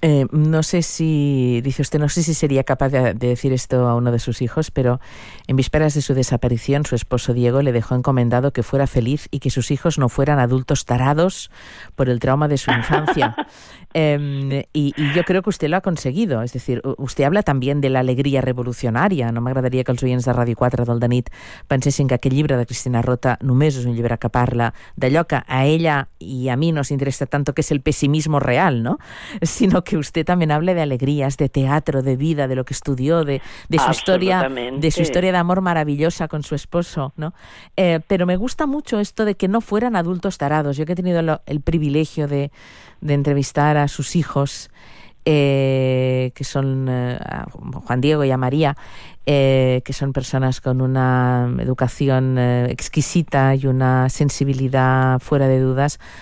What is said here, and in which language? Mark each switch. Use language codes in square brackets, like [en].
[es] No sé si sería capaz de decir esto a uno de sus hijos, pero en vísperas de su desaparición, su esposo Diego le dejó encomendado que fuera feliz y que sus hijos no fueran adultos tarados por el trauma de su infancia. Y yo creo que usted lo ha conseguido. Es decir, usted habla también de la alegría revolucionaria. [ca] No m'agradaria que els oients de Radio 4 del de nit pensessin que aquest llibre de Cristina Rota només és un llibre que parla d'allò que a ella i a mi [es] nos interessa tanto, [ca] que és el pessimisme real, no? [es] Sinó que usted también hable de alegrías, de teatro, de vida, de lo que estudió, de su historia de amor maravillosa con su esposo, ¿no? Pero me gusta mucho esto de que no fueran adultos tarados. Yo que he tenido el privilegio de entrevistar a sus hijos, que son Juan Diego y a María, que son personas con una educación exquisita y una sensibilidad fuera de dudas.